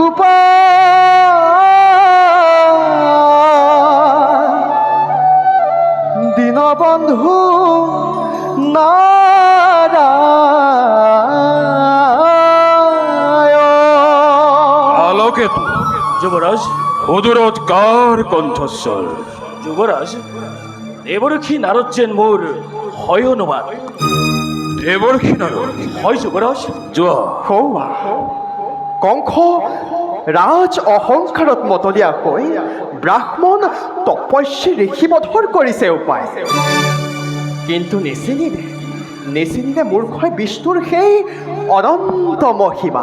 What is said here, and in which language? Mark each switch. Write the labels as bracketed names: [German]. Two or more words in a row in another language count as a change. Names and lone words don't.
[Assamese] গোপাল দীনবন্ধু নারায়ণ। আলোকেতু যুবরাজ, উদরৎকার কণ্ঠস্বর। যুবরাজ, দেৱঋষি নারদ যেন মোৰ হয় অনুমান। দেৱঋষি নারদ হয় যুবরাজ। যোৱা হৌৱা কংস ৰাজ অহংকাৰত মতলীয়া হৈ ব্ৰাহ্মণ তপস্যী ঋষিবধৰ কৰিছে উপায়, কিন্তু নিচিনিলে মূৰ্খই বিষ্ণুৰ সেই অনন্ত মহিমা।